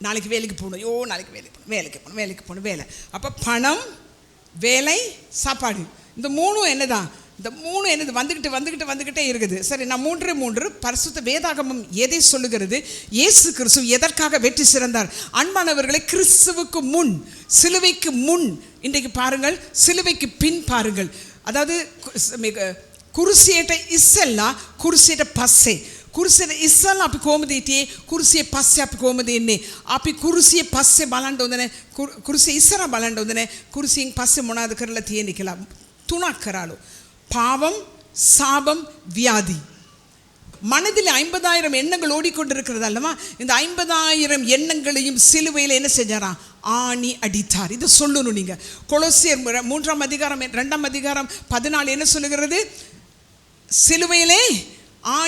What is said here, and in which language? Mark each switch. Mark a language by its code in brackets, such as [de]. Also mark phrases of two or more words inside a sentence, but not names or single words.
[ta] நாளைக்கு வேலைக்கு போகணும், நாளைக்கு வேலைக்கு போகணும் வேலை. அப்போ பணம், வேலை, சாப்பாடு, இந்த மூணும் என்னதான், இந்த மூணு என்னது வந்துக்கிட்டே இருக்குது. சரி, நான் 3 பரிசுத்த வேதாகமம் எதை சொல்லுகிறது? இயேசு கிறிஸ்து எதற்காக வெற்றி சிறந்தார்? அன்பானவர்களை, கிறிஸ்துவுக்கு முன், சிலுவைக்கு முன், இன்றைக்கு பாருங்கள், சிலுவைக்கு பின் பாருங்கள். [si] අදද කුරුසියට ඉස්සෙල්ලා කුරුසියට පස්සේ කුරුසියට ඉස්සෙල්ලා අපි කොහොමද හිටියේ කුරුසියේ පස්සේ අපි කොහොමද ඉන්නේ අපි කුරුසියේ පස්සේ බලන්න හොඳ නැහැ කුරුසියේ ඉස්සරහ බලන්න හොඳ නැහැ කුරුසියෙන් පස්සේ මොනවද කරලා තියෙන්නේ කියලා තුනක් කරාලු [ta] பாவம் சாபம் வியாதி மனதில் 50,000 எண்ணங்கள் ஓடிக்கொண்டிருக்கிறது அல்லவா இந்த 50,000 எண்ணங்களையும் சிலுவையில் என்ன செஞ்சாராம் ஆணி அடித்தார் இது சொல்லணும் நீங்க கொலோசியர் 3ஆம் அதிகாரம் 2ஆம் அதிகாரம் 14 என்ன சொல்லுகிறது சிலுவையிலே ஆணி